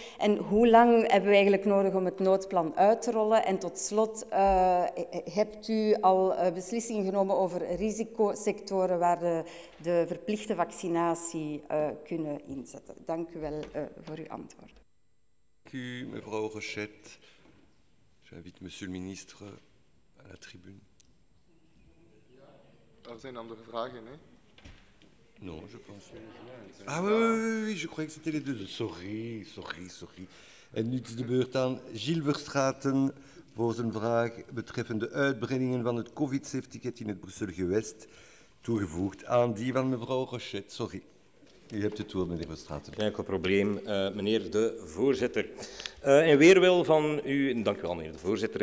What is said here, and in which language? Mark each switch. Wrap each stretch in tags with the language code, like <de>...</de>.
<nl>En hoe lang hebben we eigenlijk nodig om het noodplan uit te rollen? En tot slot, hebt u al beslissingen genomen over risicosectoren waar de verplichte vaccinatie kunnen inzetten? Dank u wel voor uw antwoord. Dank u, mevrouw Rochette.</nl> <fr>J'invite monsieur le ministre à la tribune.</fr> <nl>Er zijn andere vragen, hè?</nl> <fr>Non, je pense. Ah oui, je croyais que c'était les deux.</fr> <nl>Sorry. En nu is de beurt aan Gilles Verstraeten voor zijn vraag betreffende uitbreidingen van het COVID-safe-ticket in het Brussel-Gewest, toegevoegd aan die van mevrouw Rochette. Sorry. U hebt het woord, meneer Verstraeten. Geen enkel probleem, meneer de voorzitter. In weerwil van u, dank u wel, meneer de voorzitter.</nl>